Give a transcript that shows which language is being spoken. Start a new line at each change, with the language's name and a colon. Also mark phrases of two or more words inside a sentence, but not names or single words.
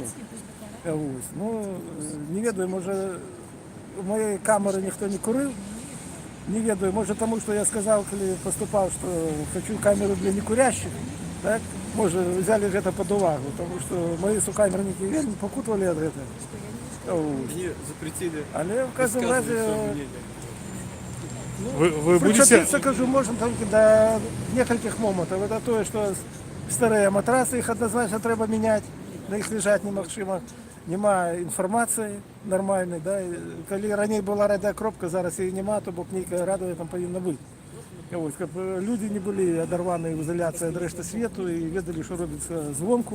Belarusian: Ну, не ведаю, можа,
Russian: у моей камеры
Belarusian: ніхто не курыў. Не ведаю, можа таму, што я сказаў, калі паступаў, што хочу камеру
Russian: для некурящих.
Belarusian: Так? Можа, взяли гэта пад увагу, таму што мои сукамернікі вельмі пакутвалі ад гэтага.
Russian: Мне запретили. Але в каждом разе... Вы будете...
Belarusian: Кажу, можна толькі до некалькіх момантаў. Это тое, што старыя матрасы, іх адназначна трэба мяняць, на іх лежаць немагчыма. Няма інфармацыі нармальнай, да? Калі раней была радыакропка, зараз яе няма, то бок нейкая радыё там павінна быць. Ось, каб людзі не былі адарваныя ў ізаляцыі ад рэшты свету і ведалі, што робіцца звонку.